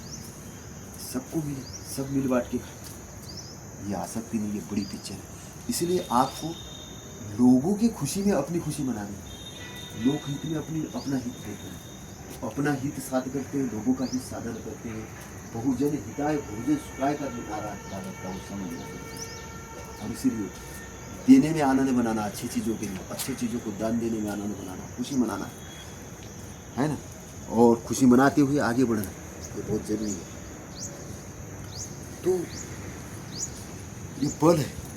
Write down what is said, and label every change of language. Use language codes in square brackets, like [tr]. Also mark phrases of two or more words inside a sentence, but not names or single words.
[hi] सबको मिले, सब मिल बांट के खाए, ये आसक्ति नहीं, ये बड़ी पिक्चर है। इसलिए आपको लोगों की खुशी में अपनी खुशी मनानी है, लोक हित में अपना हित देखना है। अपना हित साध करते हैं, लोगों का हित साधन करते हैं। [sa] बहुजन हिताय बहुजन सुखाय [hi] का जो नारा था वो समझ में। और इसीलिए देने में आनंद बनाना, अच्छी चीज़ों के लिए, अच्छी चीज़ों को दान देने में आनंद बनाना, खुशी मनाना है ना। और खुशी मनाते हुए आगे बढ़ना, ये बहुत जरूरी है। तो ये बल है।